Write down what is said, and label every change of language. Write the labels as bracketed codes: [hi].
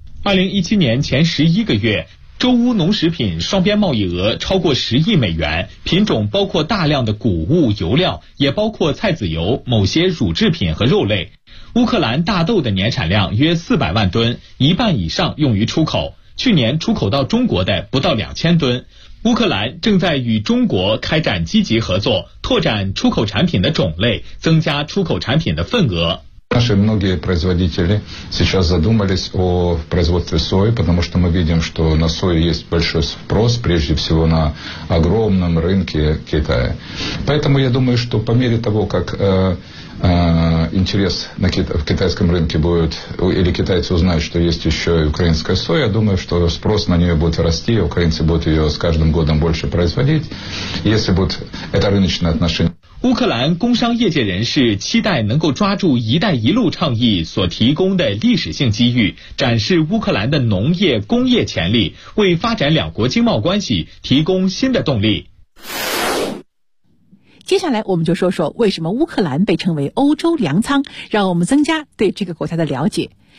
[zh] 2017年前11个月，周乌农食品双边贸易额超过10亿美元，品种包括大量的谷物、油料，也包括菜籽油、某些乳制品和肉类。乌克兰大豆的年产量约400万吨，一半以上用于出口，去年出口到中国的不到2000吨。乌克兰正在与中国开展积极合作，拓展出口产品的种类，增加出口产品的份额。 [ru] Наши многие производители сейчас задумались о производстве сои, потому что мы видим, что на сою есть большой спрос, прежде всего на огромном рынке Китая. Поэтому я думаю, что по мере того, как интерес в китайском рынке будет, или китайцы узнают, что есть еще и украинская соя, думаю, что спрос на нее будет расти, украинцы будут ее с каждым годом больше производить, если будет это рыночное отношение. [zh] 乌克兰工商业界人士期待能够抓住“一带一路”倡议所提供的历史性机遇，展示乌克兰的农业工业潜力，为发展两国经贸关系提供新的动力。接下来我们就说说为什么乌克兰被称为欧洲粮仓，让我们增加对这个国家的了解。